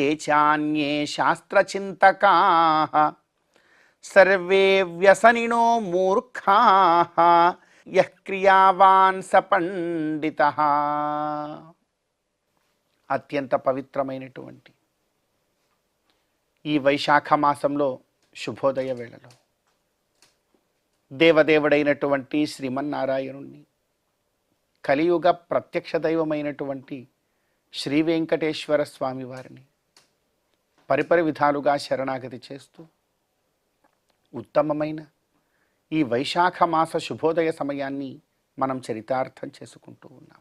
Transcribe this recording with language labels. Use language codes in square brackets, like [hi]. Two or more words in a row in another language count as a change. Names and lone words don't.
[sa] चान्ये शास्त्रचिन्तकाः सर्वे व्यसनिनो मूर्खाः यः क्रियावान् स పండితః. [te] అత్యంత పవిత్రమైనటువంటి ఈ వైశాఖ మాసంలో శుభోదయ వేళలో దేవదేవుడైనటువంటి శ్రీమన్నారాయణుణ్ణి కలియుగ ప్రత్యక్ష దైవమైనటువంటి శ్రీ వెంకటేశ్వర స్వామి వారిని పరిపరి విధాలుగా శరణాగతి చేస్తూ ఉత్తమమైన ఈ వైశాఖ మాస శుభోదయ సమయాన్ని మనం చరితార్థం చేసుకుంటూ ఉన్నాం.